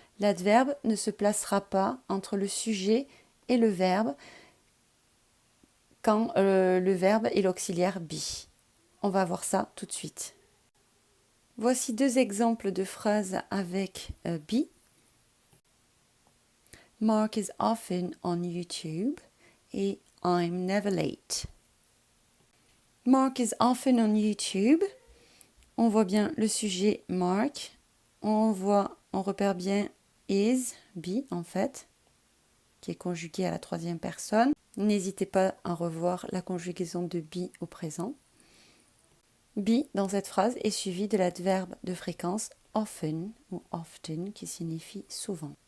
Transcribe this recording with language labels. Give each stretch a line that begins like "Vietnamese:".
French: L'adverbe ne se placera pas entre le sujet et le verbe quand le verbe est l'auxiliaire be. On va voir ça tout de suite. Voici 2 exemples de phrases avec be.
English: Mark is often on YouTube et I'm never late. Mark is often on YouTube.
French: On voit bien le sujet Mark. On repère bien is, be en fait, qui est conjugué à la troisième personne. N'hésitez pas à revoir la conjugaison de be au présent. Be dans cette phrase est suivi de l'adverbe de fréquence often ou often qui signifie souvent.